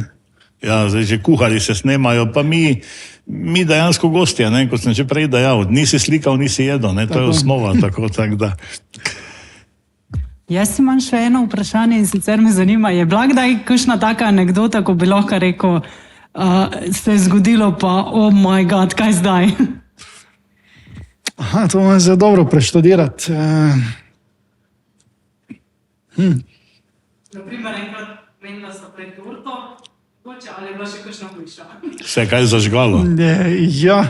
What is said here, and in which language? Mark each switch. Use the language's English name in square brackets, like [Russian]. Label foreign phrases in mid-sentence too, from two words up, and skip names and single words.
[Slovenian] Ja, zdaj že kuhari se snemajo, pa mi dejansko gostje, ne, kot sem že prej dejal, nisi slikal, nisi jedel, ne, to je osnova, tako da. Jaz imam še eno vprašanje in sicer me zanima, je bila kdaj kakšna taka anekdota, ko bi lahko rekel, se je zgodilo pa, [English] oh my god, [Slovenian] kaj zdaj? Aha, to moram zdaj dobro preštudirati. Naprimer, enkrat menila sta pred torto, ali je bila še kakšna hujša? Se je kaj zažgalo? Ja.